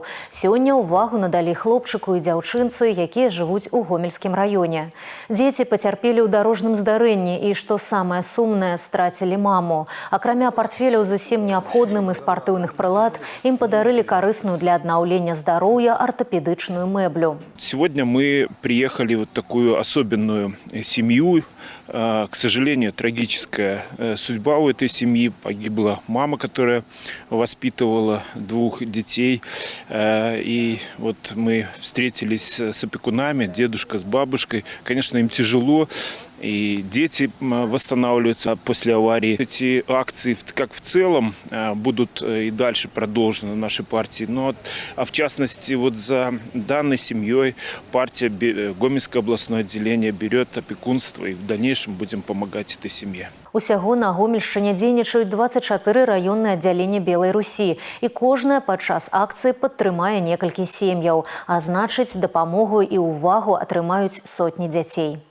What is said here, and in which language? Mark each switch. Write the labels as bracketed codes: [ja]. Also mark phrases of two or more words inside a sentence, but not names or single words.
[be] Сёння ўвагу надалі хлопчыку і дзяўчынцы, якія жывуць у Гомельскім раёне. Дзеці пацярпелі ў дарожным здарэнні і, што самае сумнае, страцілі маму. Акрамя партфеляў зусім неабходным і спартыўных прылад, ім падарылі карысную для аднаўлення здароўя ортопедычную мэблю. [ru] Сегодня мы приехали в такую особенную семью. К сожалению, трагическая судьба у этой семьи. Погибла мама, которая воспитывала двух детей. И вот мы встретились с опекунами, дедушка с бабушкой. Конечно, им тяжело. И дети восстанавливаются после аварии. Эти акции, как в целом, будут и дальше продолжены в нашей партии. А в частности, вот за данной семьей партия Гомельское областное отделение берет опекунство. И в дальнейшем будем помогать этой семье. [be] Усяго на Гомельшчыне дзейнічаюць 24 раённыя аддзялення Белай Русі. І кожнае падчас акцыі падтрымае некалькі сем'яў. А значыць, дапамогу і ўвагу атрымаюць сотні дзяцей.